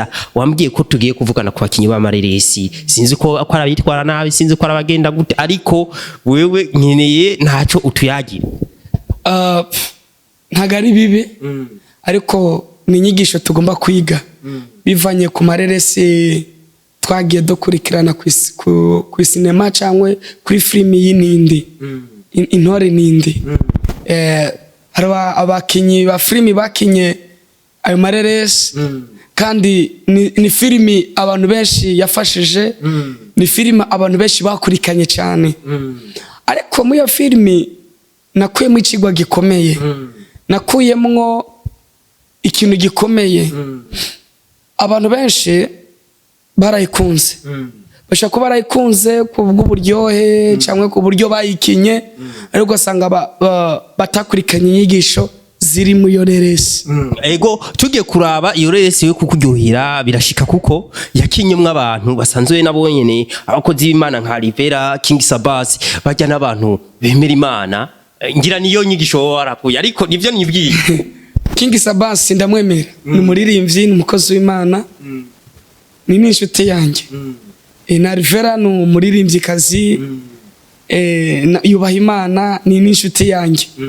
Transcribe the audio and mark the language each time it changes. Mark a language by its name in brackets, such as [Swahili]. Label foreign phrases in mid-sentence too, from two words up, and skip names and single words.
[Rundi] Wambwiye ko tugiye kuvugana ku bakinyi b'amareresi, sinzi ko arabitwara nabi, sinzi ko arabagenda gute, ariko wewe nkeneye ntaco utuyagira. Ntagari bibi ariko ni inyigisho tugomba kwiga bivanye ku mareresi twagiye dukurikirana ku sinema cyangwa kuri filimi y'inindi intore nindi. Hari abakinyi ba filimi bakinye ayo mareresi kandi ni filimi abantu benshi yafashije, ni filimi abantu benshi bakurikanye cyane. Ariko muri iyo filimi nakuyemo ikigwa gikomeye, nakuyemo ikintu gikomeye. Abantu benshi barayikunze, bashaka ko barayikunze ku bw'uburyohe cyangwa ku buryo bayikinye, ariko ugasanga batakurikanye inyigisho ziri mu iyo reresi. Ego tugiye kuraba iyo reresi yo kukuryohera birashika kuko yakinyemwe abantu basanzwe nabo nyene abakozi b'Imana nka Rivera King Sabas bajya n'abantu bemera Imana. Ngira niyo nyigisho warakuye ariko nivyo nibwiye. King Sabas ndamwemera, ni umuririmbyi, ni umukozi w'Imana, ni n'inshuti yanjye. Na Rivera ni umuririmbyi kazi, yubaha Imana ni n'inshuti yanjye.